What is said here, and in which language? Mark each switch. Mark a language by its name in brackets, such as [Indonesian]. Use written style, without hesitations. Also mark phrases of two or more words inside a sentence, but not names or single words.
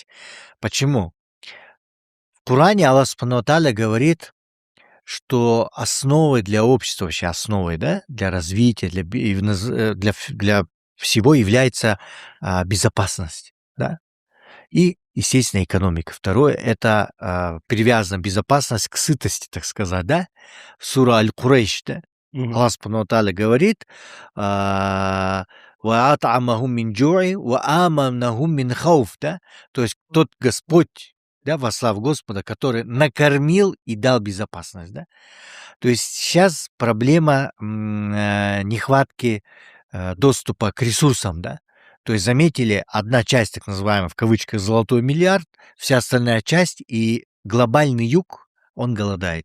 [Russian] Почему? В Коране [Arabic] الله سبحانه وتعالى [Russian] говорит, что основой для общества, вообще основой, да, для развития, для всего является безопасность, да, и, естественно, экономика. Второе – это привязана безопасность к сытости, так сказать, да. Сура Аль-Курейш, да, [Arabic] الله سبحانه وتعالى [Russian] говорит: [Arabic] «وأطعمهم من جوع وآمنهم من خوف», да, [Russian] то есть тот Господь, да, во славу Господа, который накормил и дал безопасность, да. То есть сейчас проблема нехватки доступа к ресурсам, да. То есть заметили, одна часть, так называемая в кавычках «золотой миллиард», вся остальная часть и глобальный юг, он голодает.